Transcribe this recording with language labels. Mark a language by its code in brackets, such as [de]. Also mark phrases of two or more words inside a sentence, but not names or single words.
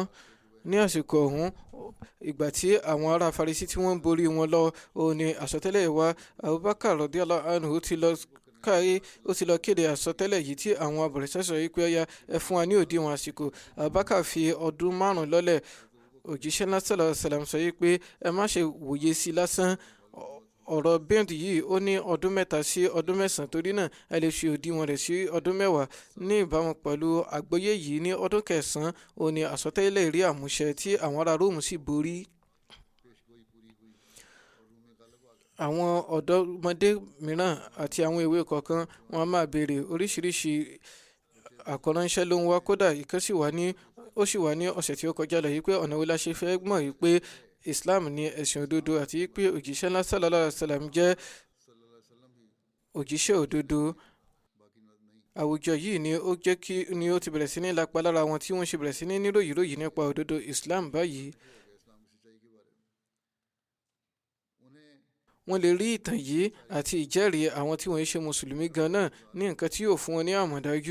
[yo] Ní àsìkò ọ̀hún, ìgbà tí àwọn ará Farisi tí wọ́n borí wọn lọ, òun ni àsọtẹ́lẹ̀ wá. Abubakar [ar] رضي الله عنه [yo] ó ti lọ kéde àsọtẹ́lẹ̀ yìí tí àwọn abọ̀rìṣà sọ wípé ọya ẹ fún wa ní òdiwọ̀n àsìkò. Abubakar fi ọdún 5 lọ́lẹ̀. Òjíṣẹ́ náà [ar] صلى الله عليه وسلم [yo] sọ wípé ẹ má ṣe wòye sí lásán. Ọ̀rọ̀ bẹ́ẹ̀dì yìí ó ní ọdún 3 sí ọdún 9, torí náà ẹ lè ṣe òdiwọ̀n rẹ̀ sí ọdún 10. Ní ìbámu pẹ̀lú àgbọ́yé yìí, ní ọdún 9 òun ni àsọtẹ́lẹ̀ rí àmúṣẹ tí àwọn ará Róòmù sì borí. Àwọn ọ̀dọ́mọdé mìíràn àti àwọn èwe kọ̀ọ̀kan wọn a máa béèrè oríṣiríṣi àkọ́ránṣẹ́ ló ń wá. Kódà ìkan ó sì wà ní ọ̀sẹ̀ tí ó kọjá lọ yìí pé ọ̀nà wo la ṣe fẹ́ mọ̀ yìí pé Islam ni ẹ̀sìn òdodo àti pé òjíṣẹ́ ńlá [ar] صلى الله عليه وسلم [yo] jẹ́ òjíṣẹ́ òdodo. Àwùjọ yìí ni ó ti bẹ̀rẹ̀ sí ní lápa lára wọn, tí wọ́n ṣe bẹ̀rẹ̀ sí ní níròyìn nípa òdodo Islam báyìí. Wọ́n lè rí ìtàn yìí àti ìjẹ́rìí àwọn tí wọ́n ṣe mùsùlùmí gan náà ní nǹkan tí yóò fún wọn ní àmọ̀dájú.